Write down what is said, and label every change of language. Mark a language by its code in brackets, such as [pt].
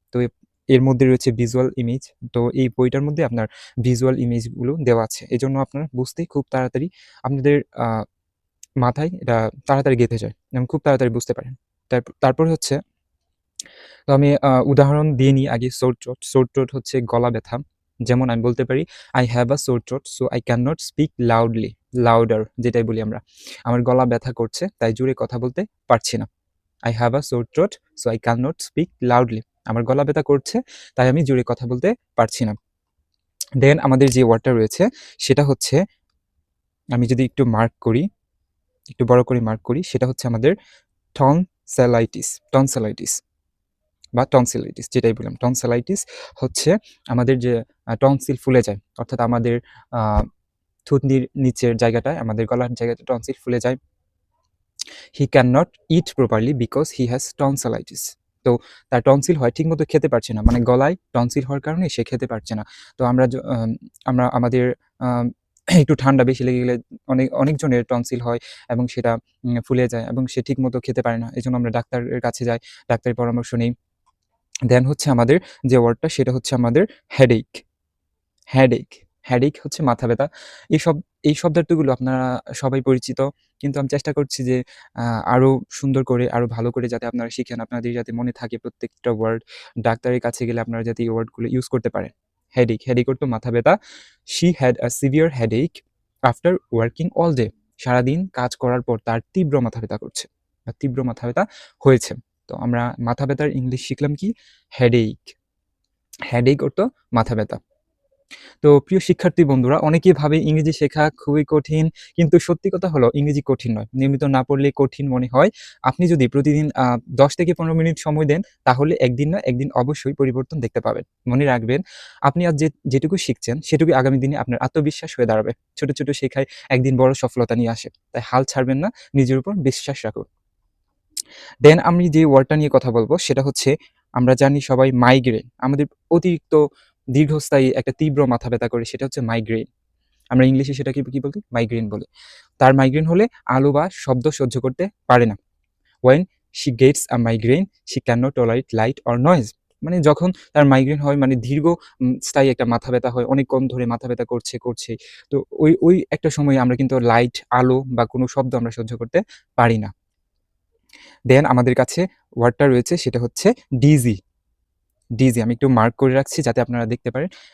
[bn] তো এর মধ্যে রয়েছে ভিজুয়াল ইমেজ। তো এই বইটার মধ্যে আপনার ভিজুয়াল ইমেজগুলো দেওয়া আছে। এজন্য আপনারা বুঝতে খুব তাড়াতাড়ি আপনাদের মাথায় এটা তাড়াতাড়ি গেঁথে যায় এবং খুব তাড়াতাড়ি বুঝতে পারেন। তারপরে হচ্ছে, তো আমি উদাহরণ দিয়ে নিই আগে সোর থ্রোট। সোর থ্রোট হচ্ছে গলা ব্যথা। যেমন আমি বলতে পারি, [en] "I have a sore throat so I cannot speak loudly." [bn] Louder যেটাই বলি আমরা। আমার গলা ব্যথা করছে তাই জোরে কথা বলতে পারছি না। [en] I have a sore throat so I cannot speak loudly. [bn] আমার গলা ব্যথা করছে তাই আমি জোরে কথা বলতে পারছি না। দেন আমাদের যে ওয়ার্ডটা রয়েছে সেটা হচ্ছে, আমি যদি একটু মার্ক করি, একটু বড় করে মার্ক করি, সেটা হচ্ছে আমাদের টনসিলাইটিস। টনসিলাইটিস বা টনসিলাইটিস যেটাই বললাম। টনসিলাইটিস হচ্ছে আমাদের যে টনসিল ফুলে যায়। অর্থাৎ আমাদের আ থুতনির নিচের জায়গাটায়, আমাদের গলার জায়গাটায় টনসিল ফুলে যায়। [en] He cannot eat properly because he has tonsillitis. [bn] তো তার টনসিল হয়, ঠিকমতো খেতে পারছে না। মানে গলায় টনসিল হওয়ার কারণে সে খেতে পারছে না। তো আমরা আমাদের আম একটু ঠান্ডা বেশি লেগে গেলে অনেকজনের টনসিল হয় এবং সেটা ফুলে যায় এবং সে ঠিকমতো খেতে পারে না। এজন্য আমরা ডাক্তারের কাছে যাই, ডাক্তারের পরামর্শ নেই। দেন হচ্ছে আমাদের যে ওয়ার্ডটা সেটা হচ্ছে আমাদের হেডেক। হেডেক, হেডেক হচ্ছে মাথা ব্যথা। এসব এই শব্দার্থগুলো আপনারা সবাই পরিচিত। কিন্তু আমি চেষ্টা করছি যে আ আরো সুন্দর করে, আরো ভালো করে যাতে আপনারা শিখেন, আপনাদের যাতে মনে থাকে প্রত্যেকটা ওয়ার্ড। ডাক্তারের কাছে গেলে আপনারা যাতে এই ওয়ার্ডগুলো ইউজ করতে পারেন। হেডেক, হেডেক অর্থ মাথা ব্যথা। [en] She had a severe headache after working all day. [bn] সারাদিন কাজ করার পর তার তীব্র মাথা ব্যথা করছে বা তীব্র মাথা ব্যথা হয়েছে। তো আমরা মাথা ব্যথার ইংলিশ শিখলাম কি? হেডেক। হেডেক অর্থ মাথা ব্যথা। তো প্রিয় শিক্ষার্থী বন্ধুরা, অনেকেই ভাবে ইংরেজি শেখা খুবই কঠিন। কিন্তু সত্যি কথা হলো ইংরেজি কঠিন নয়। নিয়মিত না পড়লে কঠিন মনে হয়। আপনি যদি প্রতিদিন ১০ থেকে ১৫ মিনিট সময় দেন, তাহলে একদিন না একদিন অবশ্যই পরিবর্তন দেখতে পাবেন। মনে রাখবেন, আপনি আজ যেটুকু শিখছেন সেটুকুই আগামী দিনে আপনার আত্মবিশ্বাস হয়ে দাঁড়াবে। ছোট, ছোট শেখায় একদিন বড় সফলতা নিয়ে আসে। তাই হাল ছাড়বেন না, নিজের উপর বিশ্বাস রাখুন। দেন আমি যে ওয়ার্ডটা নিয়ে কথা বলব সেটা হচ্ছে, আমরা জানি সবাই মাইগ্রেন। আমাদের অতিরিক্ত দীর্ঘস্থায়ী একটা তীব্র মাথা ব্যথা করে, সেটা হচ্ছে মাইগ্রেন। আমরা ইংলিশে সেটাকে কি বলি? মাইগ্রেন বলি। তার মাইগ্রেন হলে আলো বা শব্দ সহ্য করতে পারে না। [en] When she gets a migraine, she cannot tolerate light or noise. [bn] মানে যখন তার মাইগ্রেন হয়, মানে দীর্ঘ স্থায়ী একটা মাথা ব্যথা হয়, অনেকক্ষণ ধরে মাথা ব্যথা করছে। তো ওই একটা সময়ে আমরা কিন্তু লাইট, আলো বা কোনো শব্দ আমরা সহ্য করতে পারি না। দেন আমাদের কাছে ওয়ার্ডটা রয়েছে সেটা হচ্ছে ডিজি। ডিজি আমি একটু মার্ক করে রাখছি যাতে আপনারা দেখতে পারেন।